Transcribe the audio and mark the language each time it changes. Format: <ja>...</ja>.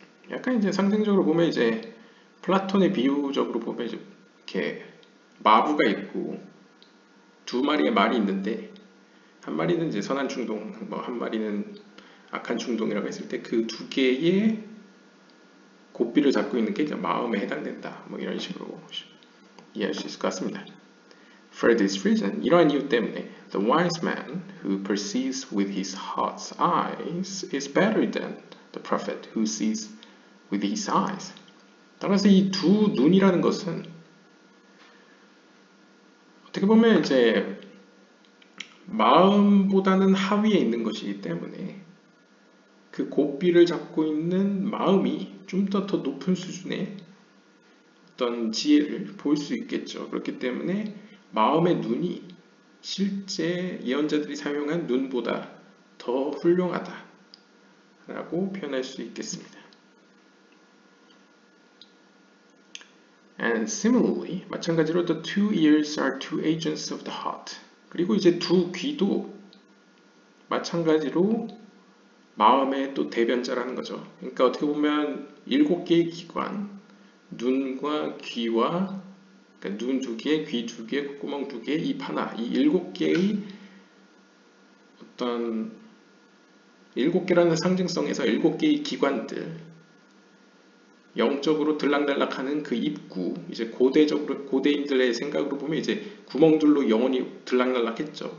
<ko>약간 이제 상징적으로 보면 이제 플라톤의 비유적으로 보면 이제 이렇게 마부가 있고 두 마리의 말이 있는데 한 마리는 이제 선한 충동, 뭐 한 마리는 악한 충동이라고 했을 때 그 두 개의 고삐를 잡고 있는 게 이제 마음에 해당된다. 뭐 이런 식으로 이해할 수 있을 것 같습니다.</ko> <en>For this reason,</en> <ko>이러한 이유 때문에</ko> <en>the wise man who perceives with his heart's eyes is better than the prophet who sees with his eyes.</en> <ko>따라서 이 두 눈이라는 것은 어떻게 보면 이제 마음보다는 하위에 있는 것이기 때문에 그 고삐를 잡고 있는 마음이 좀 더 높은 수준의 어떤 지혜를 볼 수 있겠죠. 그렇기 때문에 마음의 눈이 실제 예언자들이 사용한 눈보다 더 훌륭하다 라고 표현할 수 있겠습니다.</ko> <en>And similarly,</en> <ko>마찬가지로</ko> <en>the two ears are two agents of the heart.</en> <ko>그리고 이제 두 귀도 마찬가지로 마음의 또 대변자라는 거죠. 그러니까 어떻게 보면 7개의 기관, 눈과 귀와 그러니까 눈 2개, 귀 2개, 콧구멍 2개, 입 하나, 이 7개의 어떤 7개라는 상징성에서 7개의 기관들, 영적으로 들락날락하는 그 입구, 이제 고대인들의 생각으로 보면 이제 구멍들로 영혼이 들락날락했죠.</ko>